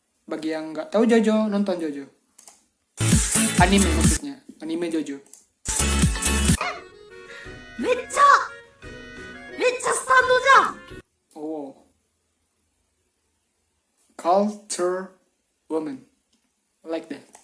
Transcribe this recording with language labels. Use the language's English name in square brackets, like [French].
[Indonesian] Bagi yang nggak tahu Jojo, nonton Jojo, anime maksudnya, anime Jojo. [Japanese] めっちゃスタンドじゃん。 [English] Oh, culture woman like that.